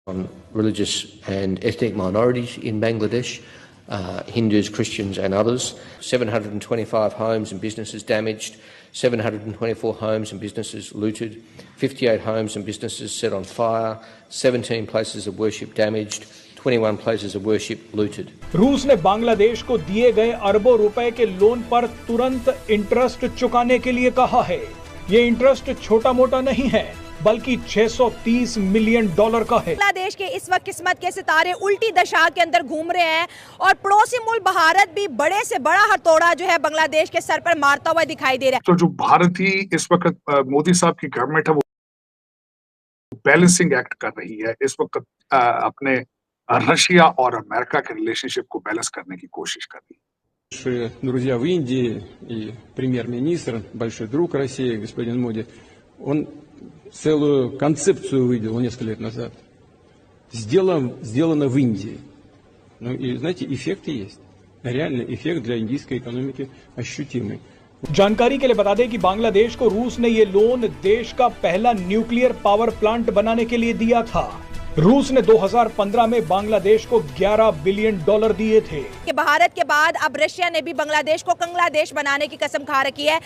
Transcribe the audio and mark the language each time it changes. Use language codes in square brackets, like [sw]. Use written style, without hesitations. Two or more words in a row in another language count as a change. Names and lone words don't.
[en] on religious and ethnic minorities in Bangladesh, Hindus, Christians and others. 725 homes and businesses damaged, 724 homes and businesses looted, 58 homes and businesses set on fire, 17 places of worship damaged, 21 places of worship looted. [hi] रूस ने बांग्लादेश को दिए गए अरबों रुपए के लोन पर तुरंत इंटरेस्ट चुकाने के लिए कहा है। ये इंटरेस्ट छोटा मोटा नहीं है, बल्कि $630 मिलियन का है। बांग्लादेश के इस वक्त किस्मत के सितारे उल्टी दशा के अंदर घूम रहे हैं और पड़ोसी मुल्क भारत भी बड़े से बड़ा हथौड़ा जो है बांग्लादेश के सर पर मारता हुआ दिखाई दे रहा है। तो जो भारत ही इस वक्त मोदी साहब की गवर्नमेंट है वो [en] balancing act [hi] कर रही है, इस वक्त अपने रशिया और अमेरिका के रिलेशनशिप को बैलेंस करने की कोशिश कर रही है। [ru] Друзья в Индии и премьер-министр, большой друг России, господин Моди, он целую концепцию выделил несколько лет назад. Сделано в Индии. Ну и знаете, эффекты есть. Реальный эффект для индийской экономики ощутимый. [hi] जानकारी के लिए बता दें कि बांग्लादेश को रूस ने ये लोन देश का पहला [en] nuclear power plant [hi] बनाने के लिए दिया था। रूस ने 2015 में बांग्लादेश को $11 बिलियन दिए थे। कि भारत के बाद अब रशिया ने भी बांग्लादेश को कंगला देश बनाने की कसम खा रखी है।